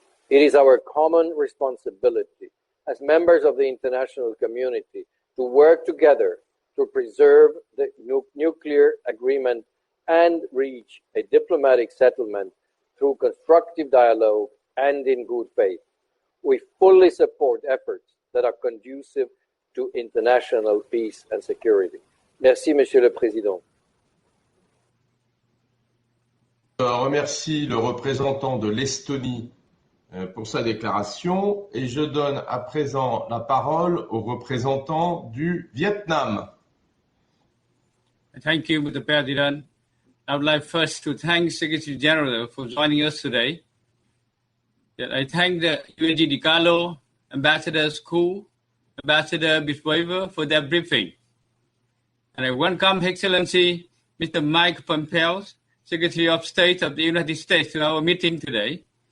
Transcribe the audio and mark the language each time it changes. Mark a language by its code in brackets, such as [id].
[en] It is our common responsibility as members of the international community to work together to preserve the nuclear agreement and reach a diplomatic settlement through constructive dialogue and in good faith. We fully support efforts that are conducive to international peace and security. [fr] Merci, Monsieur le Président. Je remercie le représentant de l'Estonie pour sa déclaration et je donne à présent la parole au représentant du Vietnam. [en] Thank you, Mr. President. I would like first to thank Secretary General for joining us today. I thank the UNG Di Carlo, Ambassador Koo, Ambassador Biswaver for their briefing. And I welcome Excellency Mr. Mike Pompeo, Secretary of State of the United States, to our meeting today.